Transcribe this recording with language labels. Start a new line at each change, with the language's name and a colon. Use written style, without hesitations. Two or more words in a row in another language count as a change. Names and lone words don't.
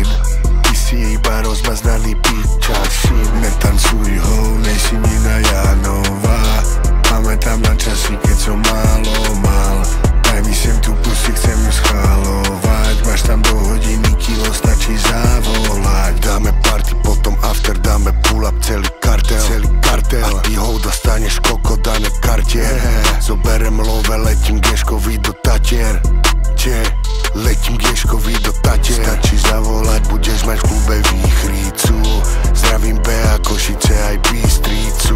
Slovak: Ty si iba rozmaznaný piča syn. Netancuj ho, nejsi Nina Jánová. Pamätám na časy, keď som málo mal. Daj mi sem tú pussy, chcem ju schalovať. Máš tam do hodiny kilo, stačí zavolať. Dáme party, potom after, dáme
English: pull up
Slovak: celý kartel. A ty ho dostaneš koko, dané kartier. Zoberem love, letím Geškovi do Tatier. Letím Geškovi do Tatier. Stačí zavolať, budeš mať v klube výchricu. Zdravím Bea, Košice aj Bystricu.